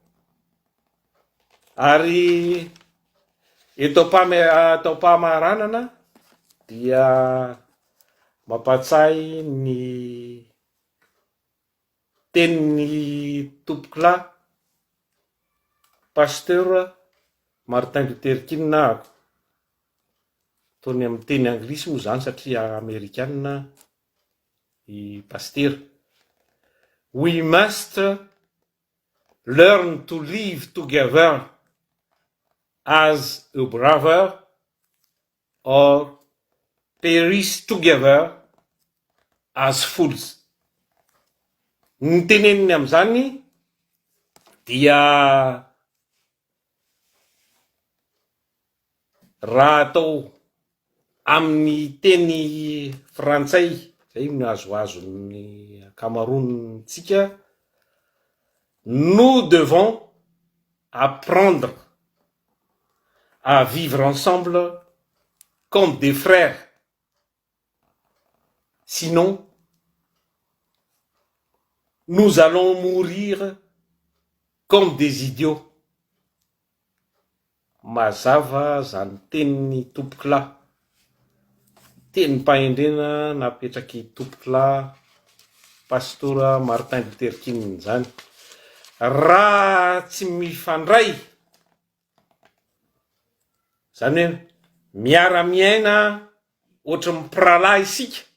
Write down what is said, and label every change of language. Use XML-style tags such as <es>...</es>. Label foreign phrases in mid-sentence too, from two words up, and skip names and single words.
<mg>Ary eto am-pamaranana dia mampatsiahy ny tenin'ny tompoklà pasteur Martin Luther King ako tony amin'ny teny anglisy moa zany satria amerikanina i pasteur.</mg> <en>We must learn to live together as a brother or perish together as fools.</en> <mg>Ny teneniny am'izany dia raha atao amin'ny teny frantsay zay no azoazon'ny akamarontsika,</mg> <fr>nous devons apprendre à vivre ensemble comme des frères, sinon nous allons mourir comme des idiots.</fr> <mg>Mazava zany tenin'ny tompoklà, teny mpahendrena napetraky tompoklà pastora Martin Luther King zany. Raha tsy mifandray zany hoe miara-miaina ohatry mipiralahy isika</mg>